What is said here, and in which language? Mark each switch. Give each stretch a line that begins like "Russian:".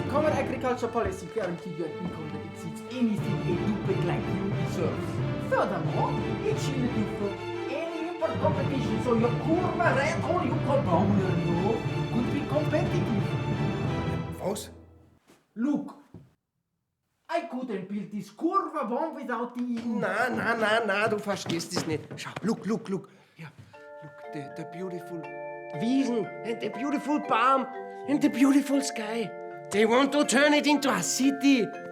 English: Common agriculture policy guarantee you an income that exceeds anything a duplicate like you deserves. Furthermore, each year you for any import competition, so your kurva red hole you no could be competitive.
German: Was?
English: Look, I couldn't build this kurva bomb without the EU.
German: Na, du verstehst es nicht. Schau,
English: look. Ja, look, the beautiful Wiesen and the beautiful palm and the beautiful sky. They want to turn it into a city.